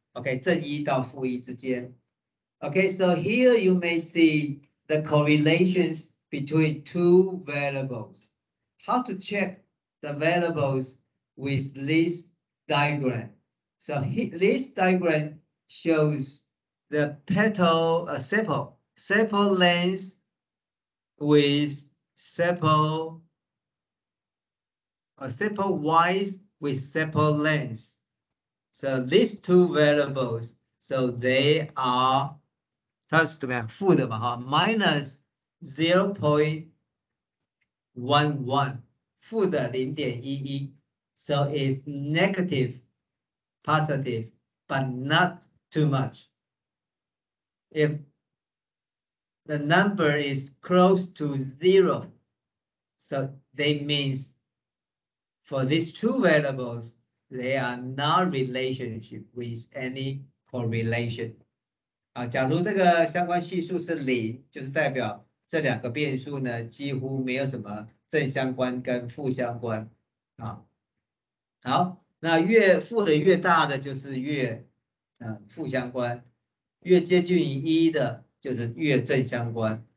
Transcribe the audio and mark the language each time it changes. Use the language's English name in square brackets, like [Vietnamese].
[Chinese] Okay, 正一到负一之间. [English] Okay, so here you may see the correlations between two variables. How to check the variables with this diagram? So this diagram shows the petal sepal length with sepal width with sepal length. So these two variables, so they are [Chinese] 它是怎么样？负的嘛，哈 ， [English] minus 0.11， [Chinese] 负的0.11。 [English] So it's negative, positive, but not too much. If the number is close to 0, so that means for these two variables, they are not relationship with any correlation. [Chinese] 假如这个相关系数是0，就是代表这两个变数呢几乎没有什么正相关跟负相关啊。好，那负的越大的就是越负相关，越接近于1的就是越正相关。